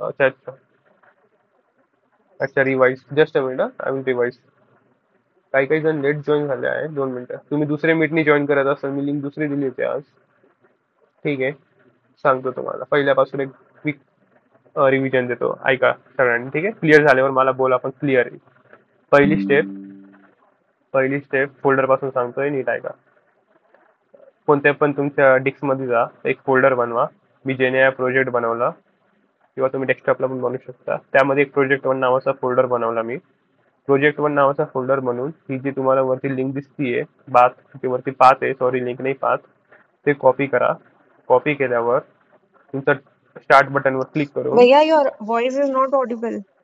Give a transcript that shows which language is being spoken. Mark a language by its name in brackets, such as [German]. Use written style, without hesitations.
[Marathi] अच्छा अच्छा अच्छा, revise. [English] Just a minute, I will revise. [Marathi] काही काही जण लेट जॉईन झाले आहे, 2 मिनिटं. तुम्ही दुसरे मीटनी जॉईन करत असाल, मी लिंक दुसरी दिली होती आज. ठीक आहे, सांगतो तुम्हाला पहिल्यापासून एक क्विक रिव्हिजन देतो, ऐका सगळ्यांनी. ठीक आहे, क्लिअर झाल्यावर मला बोला पण क्लिअर आहे. पहिली स्टेप, पहिली स्टेप फोल्डर पासून सांगतोय, नीट ऐका. कोणत्या पण तुमच्या डिस्क मध्ये जा, एक फोल्डर बनवा. मी जेने प्रोजेक्ट बनवला, किंवा तुम्ही डेस्कटॉपला पण बनवू शकता. त्यामध्ये एक प्रोजेक्ट 1 नावाचा फोल्डर बनवला मी. प्रोजेक्ट 1 नावाचा फोल्डर बनवून ही जी तुम्हाला वरती लिंक दिसतीये, बात ते वरती पाथ आहे, सॉरी लिंक नाही पाथ, ते कॉपी करा. कॉपी केल्यावर तुमचं स्टार्ट बटनवर क्लिक करून. [English] Bhaiya, your voice is not audible.